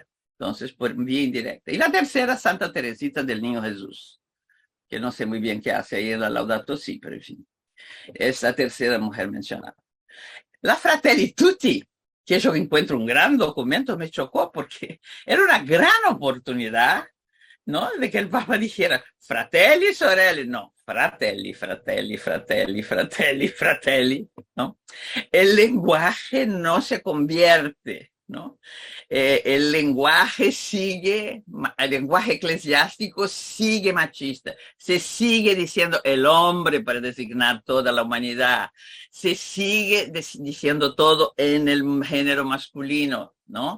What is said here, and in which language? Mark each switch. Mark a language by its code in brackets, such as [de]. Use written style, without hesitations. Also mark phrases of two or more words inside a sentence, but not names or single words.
[es] Entonces, por vía indirecta. Y la tercera, Santa Teresita del Niño Jesús, que no sé muy bien qué hace ahí en la Laudato Si, pero en fin, es la tercera mujer mencionada. La Fratelli Tutti, que yo encuentro un gran documento, me chocó porque era una gran oportunidad, ¿no? De que el Papa dijera, [it] fratelli, sorelle, no, fratelli, fratelli, fratelli, fratelli, fratelli, [es] ¿no? El lenguaje no se convierte, ¿no? El lenguaje el lenguaje eclesiástico sigue machista, se sigue diciendo el hombre para designar toda la humanidad, se sigue diciendo todo en el género masculino, ¿no?